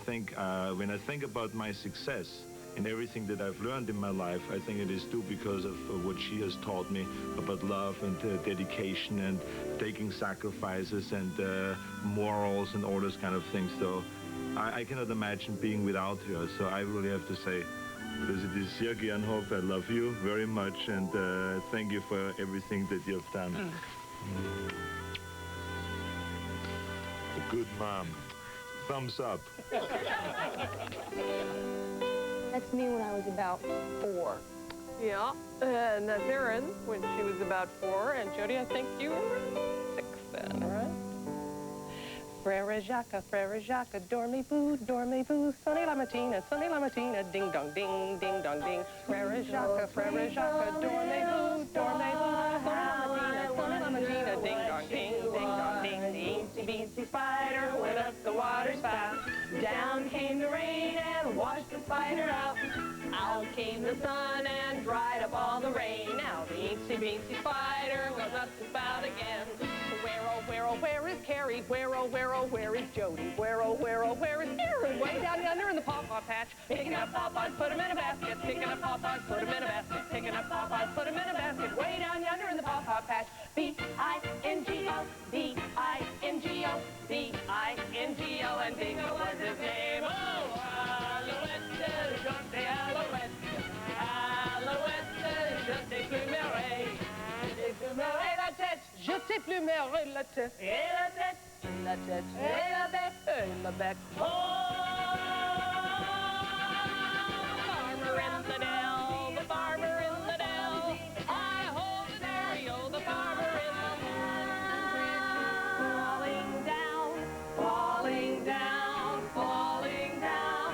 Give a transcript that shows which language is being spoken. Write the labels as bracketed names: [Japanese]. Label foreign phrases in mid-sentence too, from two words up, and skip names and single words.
[English] And I think when I think about my success, in everything that I've learned in my life, I think it is due because of what she has taught me about love and dedication and taking sacrifices and morals and all those kind of things. So I cannot imagine being without her. So I really have to say, [German] dass ich dich sehr gern habe. [English] I love you very much and thank you for everything that you have done. A good mom. Thumbs up. That's me when I was about 4. Yeah, and that's Erin when she was about 4, and Jody, I think you were 6 then, right? [French] Frère Jacques, dormez-vous, sonnez la mattina, ding dong ding, ding dong ding. Frère Jacques, dormez-vous, sonnez la mattina, ding dong ding, ding dong ding. [English] The eensy-beensy spider went up the water spout. Down came the rain and washed the spider out. Out came the sun and dried up all the rain. Now the eensy-beensy spider goes up the spout again. Where, oh, where is Carrie? Where, oh, where is Jody? Where, oh, where is Erin? Way down yonder in the pawpaw patch. Picking up pawpaws, put them in a basket. Picking up pawpaws, put them in a basket. Picking up pawpaws, put them in a basket. Way down yonder in the pawpaw patch. B-I-N-G-O, B-I-N-G-O, B-I-N-G-O, and Bingo was his name. [French] Oh, Alouette, je t'ai Alouette. Alouette, je t'ai plumeré. Je t'ai plumeré la tête. Je t'ai plumeré la tête. Et la tête. Et la tête. Et la bec. Et la bec. [English] Oh, farmer in the dell. The farmer in the dell. I hold the dairy, oh, the farmer in the falling down, falling down, falling down.